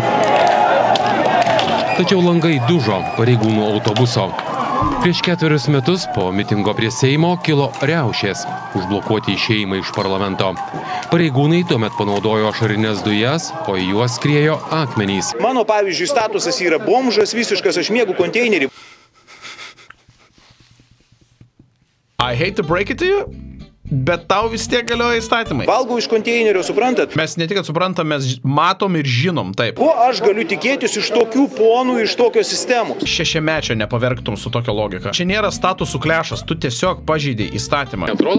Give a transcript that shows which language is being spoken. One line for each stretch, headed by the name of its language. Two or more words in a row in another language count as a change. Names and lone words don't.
Lithuanian: Tačiau langai dužo pareigūnų autobuso. Prieš 4 metus po mitingo prie Seimo kilo riaušės, užblokuoti išėjimą iš parlamento. Pareigūnai tuomet panaudojo ašarinės dujas, o į juos skriejo akmenys. Mano, pavyzdžiui, statusas yra bomžas visiškas, aš miegu konteinerį.
English: I hate to break it to you,
Lithuanian: bet tau vis tiek galioja įstatymai. Valgau iš konteinerio, suprantat? Mes ne tik, kad suprantam, mes matom ir žinom, taip. Ko aš galiu tikėtis iš tokių ponų, iš tokios sistemos? 6-mečio nepaverktum su tokia logika. Čia nėra statusų klešas, tu tiesiog pažeidai įstatymą. Atrodo,